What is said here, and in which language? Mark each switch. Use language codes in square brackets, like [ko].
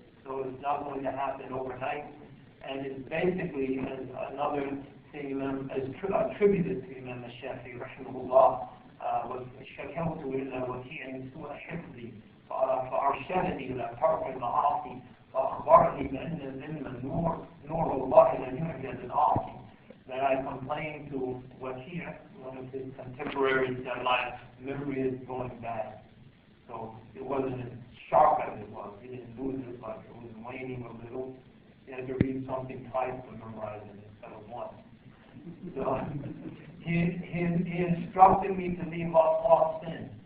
[en] So it's not going to happen overnight. And it's basically another thing attributed to Imam Shafi'i, rahimahullah, [ar] وشكوت إلى وكيع سوء حفظي فأرشدني إلى ترك المعاصي فأخبرني بأن العلم نور الله لا يعجز العاصي. [en] That I complained to Waki', one of his contemporaries, that my memory is going bad. So it wasn't as sharp as it was. He didn't lose it, but it was waning a little. He had to read something twice to memorize it instead of once. So he instructed me to leave off all sin.